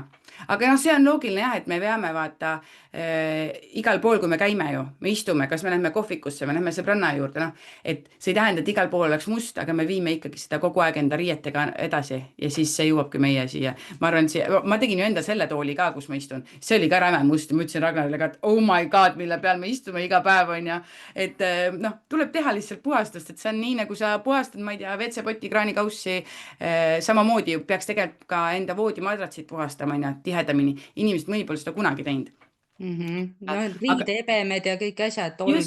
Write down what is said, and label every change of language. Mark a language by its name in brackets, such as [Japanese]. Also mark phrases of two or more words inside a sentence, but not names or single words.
[Estonian] aga noh, see on loogiline jah, et me peame vaata igal pool, kui me käime ju, me istume, kas me lähme kohvikusse, me lähme sõbranna juurde, noh, et see ei tähenda, et igal pool oleks must, aga me viime ikkagi seda kogu aeg enda riietega edasi ja siis see jõuabki meie siia. ma arvan, ma tegin ju enda selle tooli ka, kus ma istun, see oli ka räme must ja ma ütlesin Ragnarile ka, et [English] oh my god, [Estonian] mille peal me istume iga päev onju. et noh, tuleb teha lihtsalt puhastust, et see on nii, nagu sa puhastad, ma ei tea, WC-poti, kraanikaussi, samamoodi ju peaks tegelikult ka enda voodimadratsit puhastama onju, tihedamini. inimesed mõni pole seda kunagi teinud. no aga riideebemed ja kõik asjad, tolm